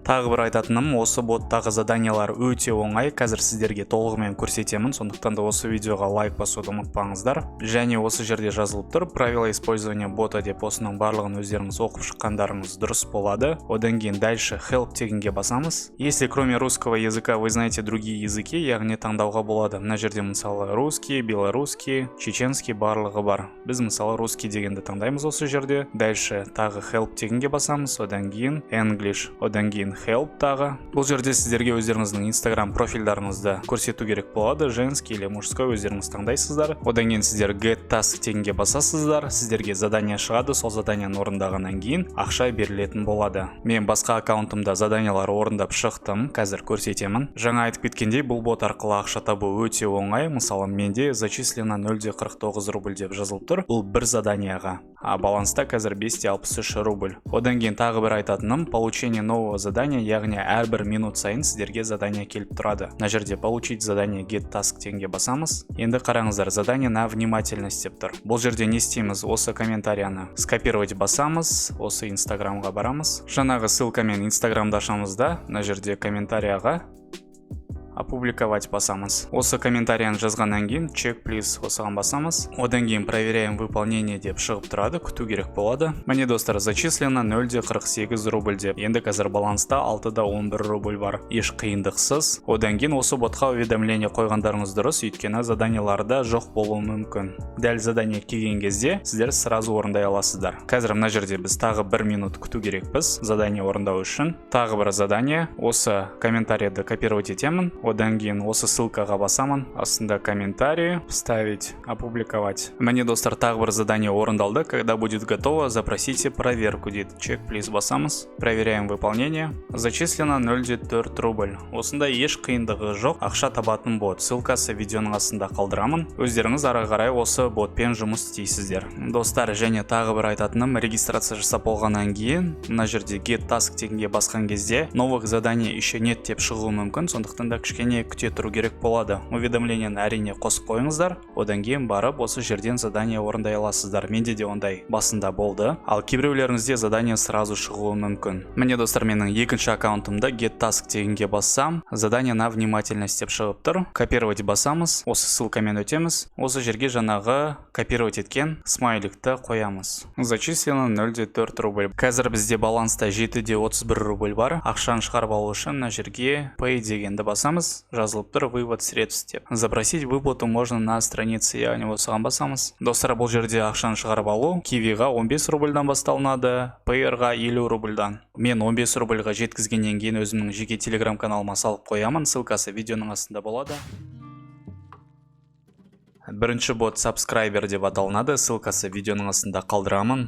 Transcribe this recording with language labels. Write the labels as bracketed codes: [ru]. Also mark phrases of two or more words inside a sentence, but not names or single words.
[kk] Тағы бір айтатыным, осы боттағы заданиялар өте оңай. Қазір сіздерге толығымен көрсетемін, сондықтан да осы видеоға лайк басуды ұмытпаңыздар. Және осы жерде жазылып тұр, [ru] правила использования бота [kk] деп, осының барлығын өздеріңіз оқып шыққандарыңыз дұрыс болады. Одан кейін дальше help дегенге басамыз. [ru] Если кроме русского языка вы знаете другие языки, [kk] яғни таңдауға болады. Мына жерде мысалы [ru] русский, белорусский, чеченский [kk] барлығы бар. Біз мысалы русский дегенді таңдаймыз осы жерде. Дальше тағы help дегенге басамыз. Одан кейін English, одан кейін help тағы. Бұл жерде сіздерге өздеріңіздің Instagram профильдарыңызды көрсету керек болады. [ru] Женский или мужской [kk] өздеріңіз таңдайсыздар. Одан кейін сіздер [en] get task [kk] дегенге басасыздар. Сіздерге задание шығады, сол заданияны орындағаннан кейін ақша берілетін болады. Мен басқа аккаунтымда заданиялар орындап шықтым, қазір көрсетемін. Жаңа айтып кеткендей, бұл бот арқылы ақша табу өте оңай. Мысалы, менде зачислено 0,49 рубль деп жазылып тұр. Бұл бір заданияға. А баланста қазір 563 рубль. Одан кейін тағы бір айтатыным, [ru] получение нового задания, [kk] яғни әрбір минут сайын сіздерге задание келіп тұрады. Мына жерде [ru] получить задание [en] get task [kk] дегенге басамыз. Енді қараңыздар, [ru] задание на внимательность [kk] деп тұр. Бұл жерде не істейміз? Осы комментарияны скопировать басамыз, осы Инстаграмға барамыз. Жаңағы ссылкамен Инстаграмды ашамыз да, мына жерде комментарияға опубликовать басамыз. Осы комментарияны жазғаннан кейін [en] check please [kk] осыған басамыз. Одан кейін [ru] проверяем выполнение [kk] деп шығып тұрады, күту керек болады. Міне достар, зачислено 0,48 рубль деп. Енді қазір баланста 6,11 рубль бар. Еш қиындықсыз. Одан кейін осы ботқа уведомление қойғандарыңыз дұрыс, өйткені заданияларда жоқ болуы мүмкін. Дәл задание келген кезде сіздер сразу орындай аласыздар. Қазір мына жерде біз тағы 1 минут күту керекпіз задание орындау үшін. Тағы бір задание. Осы комментарийді копировать етемін. Одан кейін осы ссылкаға басамын, астында [ru] комментарий, вставить, опубликовать. [kk] Міне достар, тағы бір задание орындалды. [ru] Когда будет готово, запросите проверку дейді. [en] Check please [ru] басамыз. Проверяем выполнение. Зачислено 0,4 рубль. [kk] Осында еш қиындығы жоқ, ақша табатын бот. Ссылкасы видеоның астында қалдырамын. Өздеріңіз ары қарай осы ботпен жұмыс істейсіздер. Достар, және тағы бір айтатыным, регистрация жасап болғаннан кейін, мына жерде [en] get task [kk] дегенге басқан кезде [ru] новых заданий еще нет [kk] деп шығуы мүмкін, сондықтан да кішкене күте тұру керек болады. Уведомленияны әрине қосып қойыңыздар. Одан кейін барып осы жерден задание орындай аласыздар. Менде де ондай басында болды. Ал кейбіреулеріңізде задание сразу шығуы мүмкін. Міне достар, менің екінші аккаунтымда [en] get task [kk] дегенге бассам, [ru] задание на внимательность [kk] деп шығып тұр. Копировать басамыз. Осы ссылкамен өтеміз. Осы жерге жаңағы копировать еткен смайликті қоямыз. [ru] Зачислено 0,4 рубль. [kk] Қазір бізде баланста 7,31 рубль бар. Ақшаны шығарып алу үшін мына жерге pay дегенді басамыз. Жазылып тұр [ru] вывод средств деп. Запросить выплату можно на странице, [kk] яғни осыған басамыз. Достар, бұл жерде ақшаны шығарып алу Kiwiға 15 рубльдан басталынады, Payer-ға 50 рубльдан. Мен 15 рубльға жеткізгеннен кейін өзімнің жеке Telegram каналыма салып қоямын. Ссылкасы видеоның астында болады. Бірінші бот subscriber деп аталынады, ссылкасы видеоның астында қалдырамын.